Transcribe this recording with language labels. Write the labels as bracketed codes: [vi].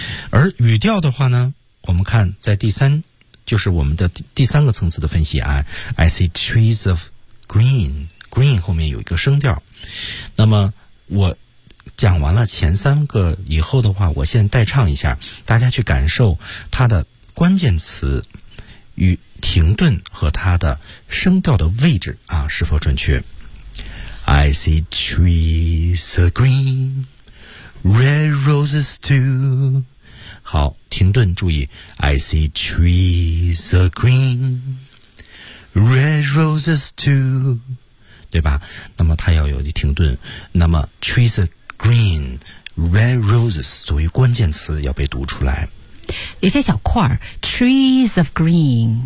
[zh] 而语调的话呢，我们看在第三，就是我们的第三个层次的分析啊， [en] I see trees of green, green [zh] 后面有一个声调。那么我讲完了前三个以后的话，我现在代唱一下，大家去感受它的关键词与停顿和它的声调的位置啊是否准确。 [en] I see trees of green, red roses too. [zh] 好，停顿注意， [en] I see trees of green, red roses too, [zh] 对吧？那么它要有一停顿，那么 [en] trees of green, red roses [zh] 作为关键词要被读出来，有些小块 [en] trees of green、